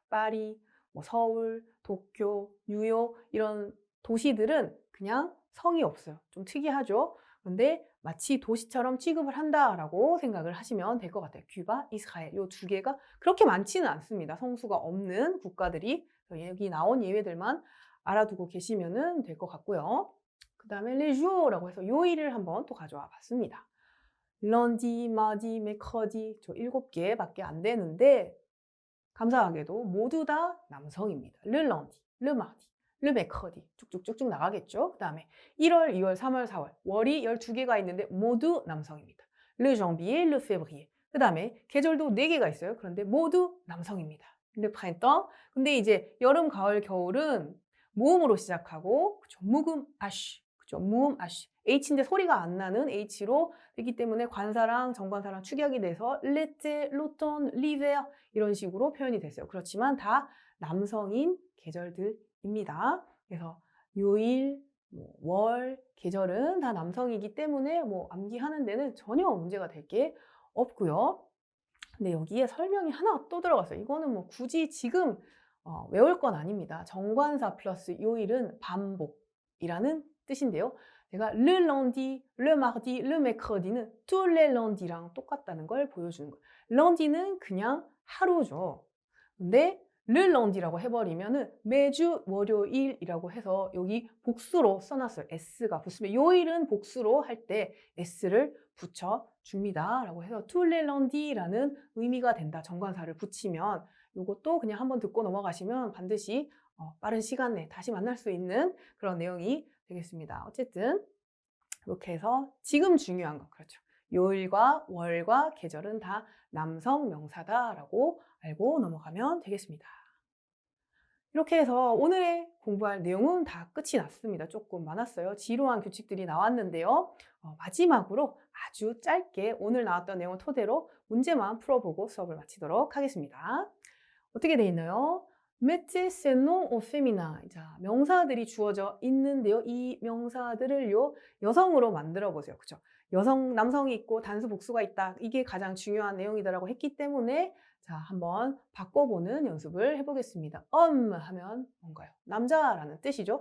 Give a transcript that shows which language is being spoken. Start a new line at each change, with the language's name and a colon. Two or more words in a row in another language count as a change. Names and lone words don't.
Korean: 파리, 뭐 서울, 도쿄, 뉴욕 이런 도시들은 그냥 성이 없어요. 좀 특이하죠. 근데 마치 도시처럼 취급을 한다라고 생각을 하시면 될 것 같아요. 큐바, 이스라엘 이 두 개가 그렇게 많지는 않습니다. 성수가 없는 국가들이 여기 나온 예외들만 알아두고 계시면 될 것 같고요. 그 다음에
French: les jours
Korean: 라고 해서 요일을 한번 또 가져와 봤습니다.
French: lundi, mardi, mercredi
Korean: 저 7개밖에 안 되는데 감사하게도 모두 다 남성입니다.
French: le lundi, le mardi, le mercredi
Korean: 쭉쭉쭉쭉 나가겠죠. 그 다음에 1월, 2월, 3월, 4월 월이 12개가 있는데 모두 남성입니다.
French: le janvier, le février
Korean: 그 다음에 계절도 4개가 있어요. 그런데 모두 남성입니다.
French: le printemps
Korean: 근데 이제 여름, 가을, 겨울은 모음으로 시작하고 그쵸? 묵음 아쉬 그쵸? 무음 아쉬 H인데 소리가 안 나는 H로 되기 때문에 관사랑 정관사랑 축약이 돼서
French: l'été, l'automne, l'hiver
Korean: 이런 식으로 표현이 됐어요. 그렇지만 다 남성인 계절들입니다. 그래서 요일, 월, 계절은 다 남성이기 때문에 암기하는 데는 전혀 문제가 될 게 없고요. 근데 여기에 설명이 하나 또 들어갔어요. 이거는 굳이 지금 외울 건 아닙니다. 정관사 플러스 요일은 반복이라는 뜻인데요. 제가
French: le lundi, le mardi, le mercredi
Korean: 는
French: tous les lundis
Korean: 랑 똑같다는 걸 보여주는 거예요. lundi는 그냥 하루죠. 근데
French: le lundi
Korean: 라고 해버리면은 매주 월요일이라고 해서 여기 복수로 써놨어요. s가 붙으면 요일은 복수로 할 때 s를 붙여줍니다. 라고 해서
French: tous les lundis
Korean: 라는 의미가 된다. 정관사를 붙이면 이것도 그냥 한번 듣고 넘어가시면 반드시 빠른 시간 내에 다시 만날 수 있는 그런 내용이 되겠습니다. 어쨌든 이렇게 해서 지금 중요한 거 그렇죠. 요일과 월과 계절은 다 남성 명사다라고 알고 넘어가면 되겠습니다. 이렇게 해서 오늘의 공부할 내용은 다 끝이 났습니다. 조금 많았어요. 지루한 규칙들이 나왔는데요. 마지막으로 아주 짧게 오늘 나왔던 내용을 토대로 문제만 풀어보고 수업을 마치도록 하겠습니다. 어떻게 돼 있나요?
French: mettez ces noms au féminin.
Korean: 자, 명사들이 주어져 있는데요. 이 명사들을요, 여성으로 만들어 보세요. 그죠? 남성이 있고 단수 복수가 있다. 이게 가장 중요한 내용이다라고 했기 때문에 자, 한번 바꿔보는 연습을 해보겠습니다. 하면 뭔가요? 남자라는 뜻이죠.